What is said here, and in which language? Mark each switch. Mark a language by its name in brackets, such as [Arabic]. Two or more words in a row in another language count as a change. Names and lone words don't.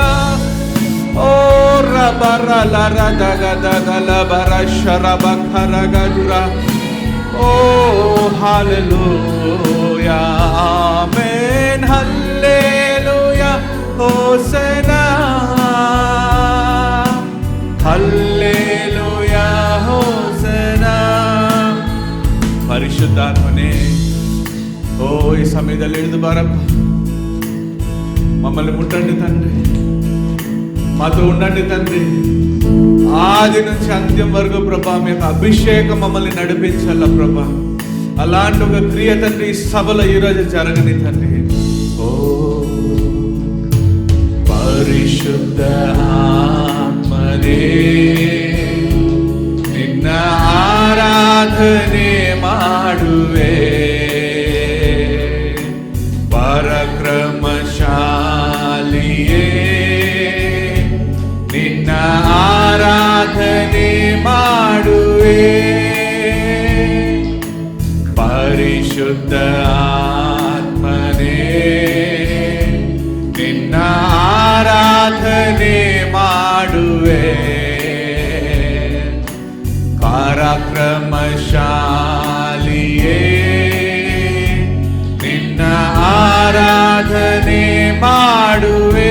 [Kannada] ಓ ರಬರ ಲರದ ಗದಗಲ ಬರ ಶರಬ ಖರಗದುರ. ಓ ಹಲ್ಲೆಲೂಯಾ, ಆಮೆನ್, ಹಲ್ಲೆಲೂಯಾ ಹೋಸನಾ, [Telugu] హల్లెలూయా హోసనా. పరిశుద్ధాత్మనే, ఓ ఈ [Kannada] సమయದಲ್ಲಿ ಇಳಿದು ಬಾರಪ್ಪ, [Telugu] మమ్మల్ని ముట్టండి తండ్రి, మాతో ఉండండి తండ్రి. ఆది నుంచి అంత్యం వరకు ప్రభా మీ యొక్క అభిషేకం మమ్మల్ని నడిపించాల ప్రభా. అలాంటి ఒక క్రియ తండ్రి ఈ సభలో ఈరోజు జరగని తండ్రి. ఓ పరిశుద్ధ ఆత్మనే [Kannada] ನಿನ್ನ ಆರಾಧನೆ ಮಾಡುವೆ, ಪರಾಕ್ರಮಶಾಲಿಯೇ ನಿನ್ನ ಆರಾಧನೆ ಮಾಡುವೆ, ಪರಿಶುದ್ಧ ಆತ್ಮನೇ ನಿನ್ನ ಆರಾಧನೆ ಮಾಡುವೆ, ಪರಾಕ್ರಮಶಾಲಿಯೇ ನಿನ್ನ ಆರಾಧನೆ ಮಾಡುವೆ.